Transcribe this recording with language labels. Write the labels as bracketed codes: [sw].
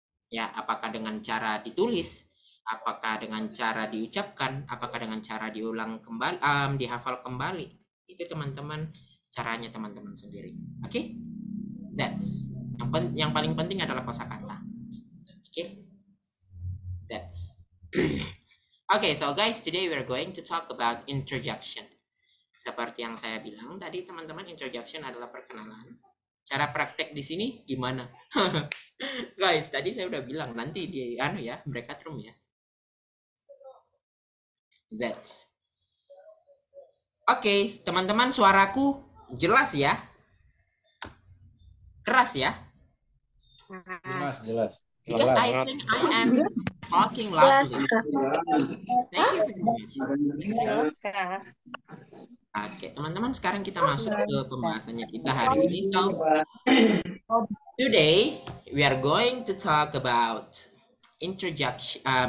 [id] Ya, apakah dengan cara ditulis, apakah dengan cara diucapkan, apakah dengan cara diulang kembali, dihafal kembali. Itu teman-teman caranya teman-teman sendiri. Oke? [en] That's [id] yang paling penting adalah kosakata. Oke? [en] That's Okay, so guys, today we're going to talk about introduction. [id] Seperti yang saya bilang tadi teman-teman, introduction adalah perkenalan. Cara praktek di sini gimana? Guys, tadi saya udah bilang nanti di breakout room ya. [en] That's [id] Oke, teman-teman, suaraku jelas ya? Keras ya? Jelas. [en] Because I think I am talking loudly. Thank you very much. [id] Oke, teman-teman, sekarang kita masuk ke pembahasannya kita hari ini. [en] So, today we are going to talk about introductions.